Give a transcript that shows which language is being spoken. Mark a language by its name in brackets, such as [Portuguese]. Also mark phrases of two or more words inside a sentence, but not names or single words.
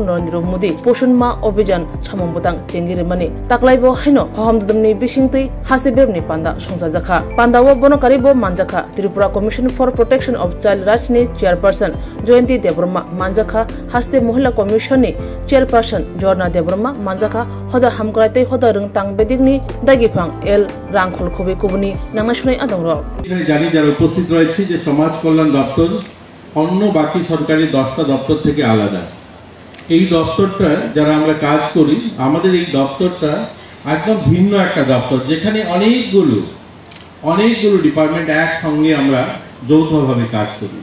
[Kok Borok] नरेन्द्र मोदी पोषण मा अभियान सामंबतां चेंगिरिमानि ताकलाइबो हायनो हहमदुदमनि बिसिंतै हासे ब्रेमनि पान्दा संजाजाखा पान्दावो बनकारिबो मानजाखा त्रिपुरा कमिशन फर प्रोटेक्शन अफ चाइल्ड राइट्स नि चेयरपर्सन जयंती देबरमा मानजाखा हास्ते महिला कमिशननि चेयरपर्सन जर्ना देबरमा मानजाखा हदा हामग्रायतै हदा रोंतां बेदिगनि दागिफां एल রাংখল খুবই কুবনি নাংনা শুনাই আদংর [Bangla] এখানে জানি যারা উপস্থিত রয়েছে যে সমাজ কল্যাণ দপ্তর অন্য বাকি সরকারি 10টা দপ্তর থেকে আলাদা। এই দপ্তরটা যারা আমরা কাজ করি আমাদের এই দপ্তরটা একদম ভিন্ন একটা দপ্তর যেখানে অনেকগুলো ডিপার্টমেন্ট একসঙ্গে আমরা যৌথভাবে কাজ করি।